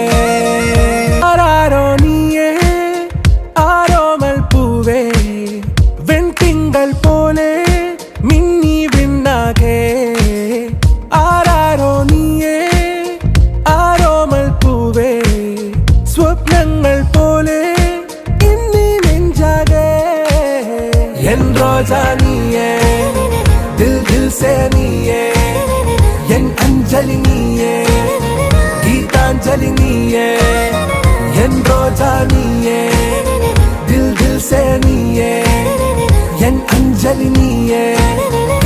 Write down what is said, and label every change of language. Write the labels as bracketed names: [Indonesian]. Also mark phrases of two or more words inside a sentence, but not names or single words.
[Malayalam] ആരാരോ നീയേ, ആരോമൽ പൂവേ, വെൺതിങ്കൾ പോലെ മിന്നി വിണ്ണാകെ. ஆராரோ" → "ആരാരോ നീയേ, ആരോമൽ പൂവേ, സ്വപ്നങ്ങൾ പോലെ ഇന്നി നെഞ്ചാകെ. [Tamil] என் ரோஜா நீயே, [Hindi] दिल दिल से [Tamil] நீயே, என் அஞ்சலி நீயே, கீதாஞ்சலி நீயே, என் ரோஜா நீயே, [Hindi] दिल दिल से [Tamil] நீயே, என் அஞ்சலி நீயே.